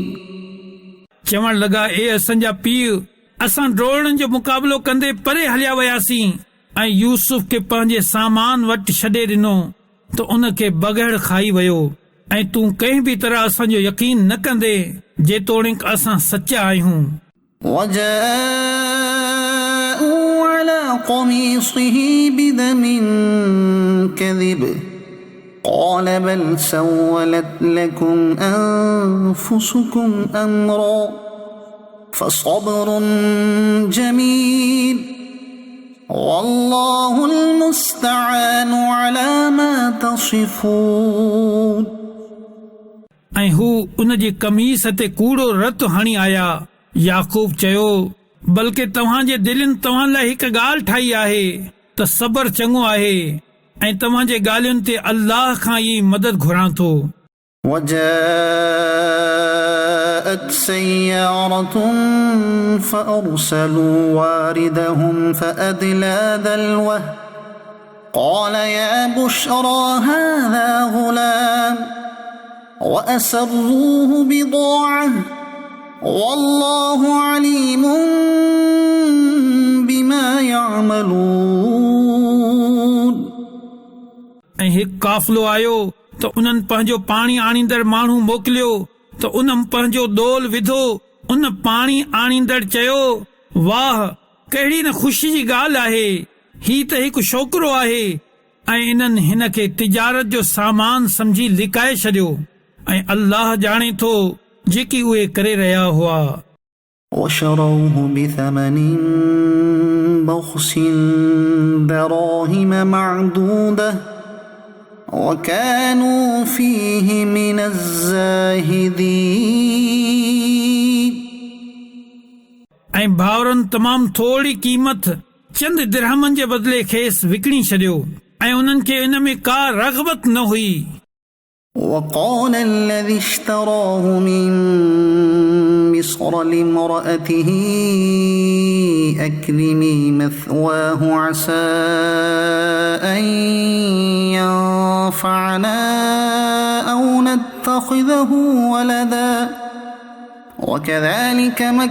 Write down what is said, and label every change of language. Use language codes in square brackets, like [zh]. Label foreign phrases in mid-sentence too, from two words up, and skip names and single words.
[sd] चवण लॻा, ए असांजा पीउ, असां ड्रोणनि जो मुक़ाबिलो कंदे परे हलिया वियासीं ऐं यूसुफ खे पंहिंजे सामान वटि छॾे ॾिनो त उन खे बग़ैर खाई वियो ऐं तूं कंहिं बि तरह असांजो यकीन न कंदे जेतोणीकि असां सचा आहियूं। [ar] وجاءوا على قميصه بدم كذب قال بل سولت لكم أنفسكم أمرا فصبر جميل والله المستعان على ما تصفون। [sd] ऐं हू उन जी कमीस ते कूड़ो रतु हणी आया। याकूब चयो, बल्कि तव्हांजे दिलनि तव्हां लाइ हिकु ॻाल्हि ठाही आहे त सबर चङो आहे ऐं तव्हांजे ॻाल्हियुनि ते अल्लाह खां ई मदद घुरां थो। [ar] وجاءت سيارة فأرسلوا واردهم فأدلى دلوه قال يا بشرى هذا غلام وأسروه بضاعة والله عليم بما يعملون. [sd] ऐं हिकु काफ़िलो आयो त उन्हनि पंहिंजो पाणी आणींदड़ माण्हू मोकिलियो त उन पंहिंजो डोल विधो. उन पाणी आणींदड़ चयो, वाह कहिड़ी न ख़ुशी जी ॻाल्हि आहे, ही त हिकु छोकिरो आहे. ऐं इन्हनि हिन खे तिजारत जो सामान सम्झी लिकाए छॾियो. ऐं अल्लाह ॼाणे थो जेकी उहे करे रहिया हुआ. [ar] وشروه بثمن بخس دراهم معدودة وكانوا فيه من الزاهدين. [sd] ऐं भाउरनि तमामु थोरी क़ीमत चंद दिरहमनि जे बदिले खेसि विकिणी छॾियो ऐं उन्हनि खे इन में का रग़बत न हुई. [ar] وقال الذي اشتراه من مصر لامرأته أكرمي مثواه عسى أن ينفعنا أو نتخذه ولدا وكذلك